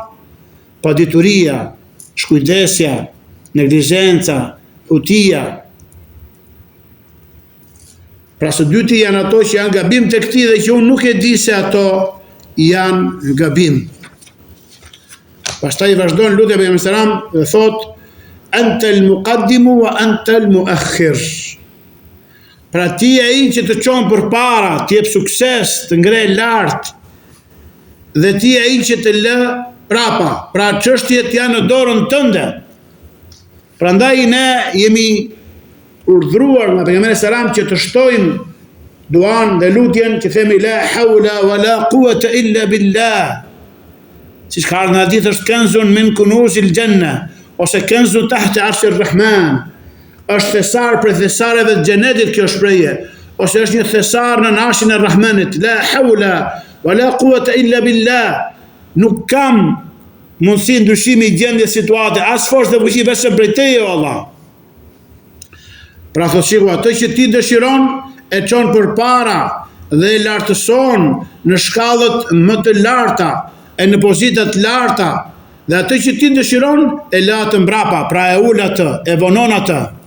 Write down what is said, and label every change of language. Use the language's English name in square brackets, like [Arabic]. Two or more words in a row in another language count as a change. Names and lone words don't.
[Albanian] Padituria, shkujdesja, neglizenca, hutia. Pra së dyti janë ato që janë gabim të këti dhe që unë nuk e di se ato janë gabim. Pastaj vazhdon lutja e pejgamberit sallam dhe thot: [Arabic] "أنت المقدم وأنت المؤخر." [Albanian] Pra ti e ai që të çon përpara, të jep sukses, të ngre lart, dhe ti e ai që të lë prapa. Pra çështjet janë në dorën tënde. Prandaj ne jemi urdhruar nga pejgamberi sallam që të shtojmë duan dhe lutjen që themi [Arabic] لا حول ولا قوة إلا بالله. [Albanian] Si ka ardhur në hadith është [Arabic] كنز من كنوز الجنة, [Albanian] ose [Arabic] كنز تحت عرش الرحمن. [Albanian] Është thesar për thesareve të xhenetit kjo shprehje, ose është një thesar në arshin e Rahmanit. [Arabic] لا حول ولا قوة إلا بالله. [Albanian] Nuk kam mundësi ndryshimi i gjendjes situate, as forcë dhe fuqi vetëm prej teje, o Allah. Pra thotë Sheikhu, atë që ti dëshiron e çon përpara dhe e lartëson në shkallët më të larta, e në pozitat larta, dhe atë që ti dëshiron e la të mbrapa, pra e ul atë, e vonon atë.